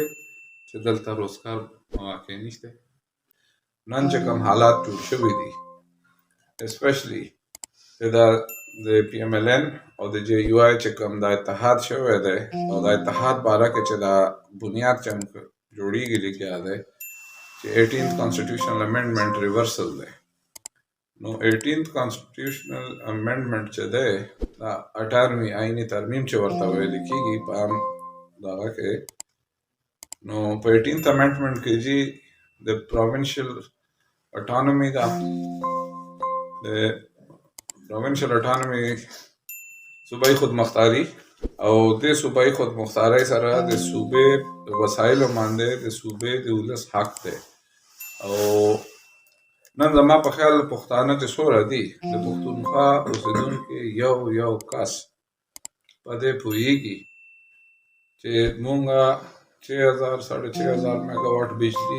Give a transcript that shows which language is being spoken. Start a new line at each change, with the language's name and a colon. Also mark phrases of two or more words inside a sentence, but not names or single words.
Pashto: چې دلته روزګار مواقع نشته. نن چې کوم حالات جوړ شوي دي اسپیشلی د پی ایم ایل این او د جے یو آی چې کوم دا اتحاد شوی دی او دا اتحاد باره کې چې دا بنیاد چې جوړیږي لیکیا دی چې
English: 18th constitutional amendment reversal
Pashto: دی. نو
English: 18th constitutional amendment
Pashto: چې دی دا 18وی آئینی ترمیم چې ورته ویل کېږي په عام دغه کې. نو په
English: 18th amendment
Pashto: کې جی د
English: provincial autonomy
Pashto: دا د
English: provincial autonomy
Pashto: صوبایي خودمختاري او د صوبایي خودمختارۍ سره د صوبې وسایلو باندې د صوبې د ولس حق دی. او نن زما په خیال پښتانه چې څومره دي د پښتونخوا اوسېدونکي یو کس په دې پوهېږي چې مونږ 6000 میگا واټ بجلی